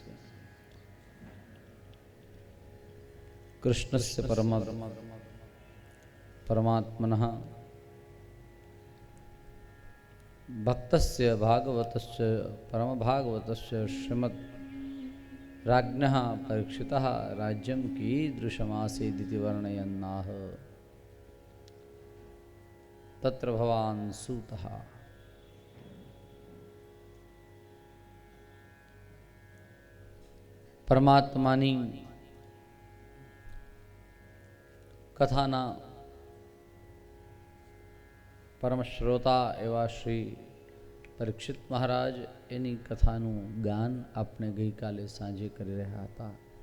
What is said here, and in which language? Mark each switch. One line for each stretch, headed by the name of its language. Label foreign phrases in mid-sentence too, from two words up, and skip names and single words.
Sanskrit: कृष्णस्य परमात्मनः भक्तस्य भागवतस्य परमभागवतस्य श्रीमद् राज्ञः परीक्षितः राज्यं कीदृशमासीदिति वर्णयन्नाह तत्र भवान् सूतः
Gujarati: પરમાત્માની કથાના પરમ શ્રોતા એવા શ્રી પરીક્ષિત મહારાજ એની કથાનું ગાન આપણે ગઈકાલે સાંજે કરી રહ્યા હતા.